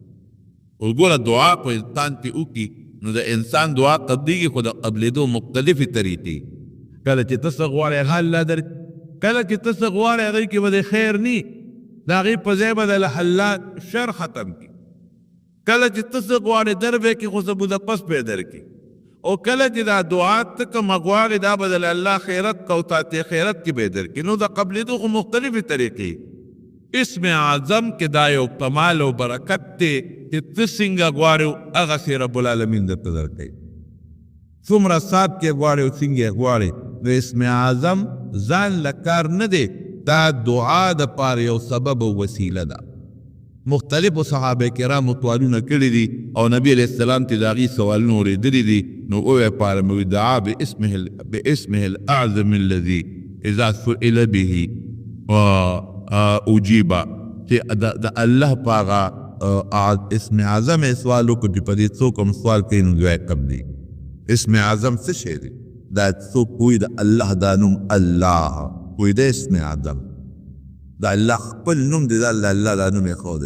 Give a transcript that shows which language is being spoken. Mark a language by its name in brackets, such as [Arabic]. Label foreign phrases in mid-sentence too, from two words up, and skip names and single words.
[Pashto] وګوره دعا په انسان کې وکړي نو د انسان دعا قبلیږي خو د قبلېدو مختلفې طریقې. کله چې ته څه غواړې هغه الله درکړي، کله چې ته څه غواړې هغې کې به د خیر نی د هغې په ځای به د الله شر ختم کړي. کله چې ته څه غواړې در به کړي خو څه بوده پس به یې درکړي. او کله چې دا دعا ته کومه غواړې دا به د الله خیرت او تاته خیرت کې به یې درکړي. نو د قبلېدو خو مختلفې طریقې. اسم اعظم کې دا یو کمال او برکت دی چې ته څنګه غواړې هغسې رب العالمین درته درکوي. څومره سات کې غواړې او څنګه غواړې. نو اسم اعظم ځان له کار نه دی، دا دعا د پاره یو سبب او وسیله ده. مختلفو صحابه کرامو سوالونه کړي دي او نبی [Arabic] علیہ السلام [Pashto] ته د هغې سوالونه اورېدلي دي. نو وویې پاره مې دعا [Arabic] باسمه الاعظم الذي اذا سئل به اجیب، [Pashto] چې د الله په هغه اسم اعظم یې سوال وکړو چې په دې څوک هم سوال کوي نو دعا یې قبلي. اسم اعظم څه شی دی؟ دا څوک پوهي د الله دا نوم الله پوهي د اسم اعظم دا الله خپل نوم دی، دا الله دا نوم یې ښودی.